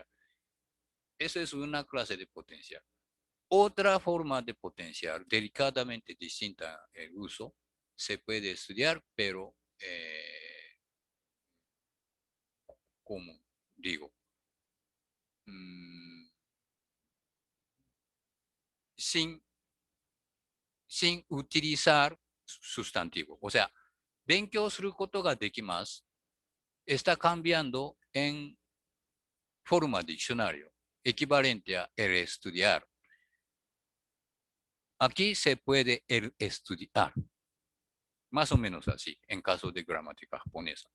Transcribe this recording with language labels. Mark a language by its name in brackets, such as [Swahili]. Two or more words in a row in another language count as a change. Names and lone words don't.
[Spanish] Eso es una clase de potenciar. Otra forma de potenciar, delicadamente distinta el uso, se puede estudiar, pero, como digo, sin utilizar sustantivo. O sea, [Japanese] 勉強することができます [Spanish] está cambiando en forma diccionario, equivalente a el estudiar. Aquí se puede el estudiar, más o menos así, en caso de gramática japonesa.